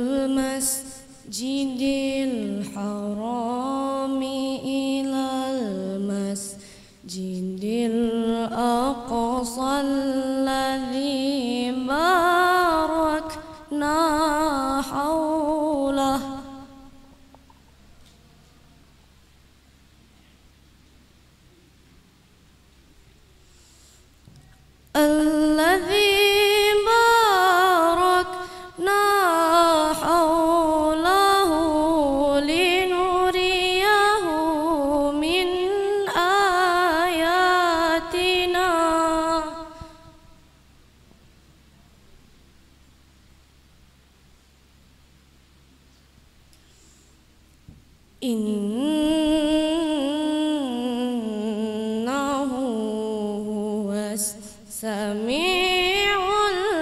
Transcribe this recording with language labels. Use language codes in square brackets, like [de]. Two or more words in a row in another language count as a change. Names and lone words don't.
[ar] المسجد الحرام إلى المسجد الأقصى الذي باركنا حوله الذي باركنا حوله لنريه من آياتنا إنه هو السميع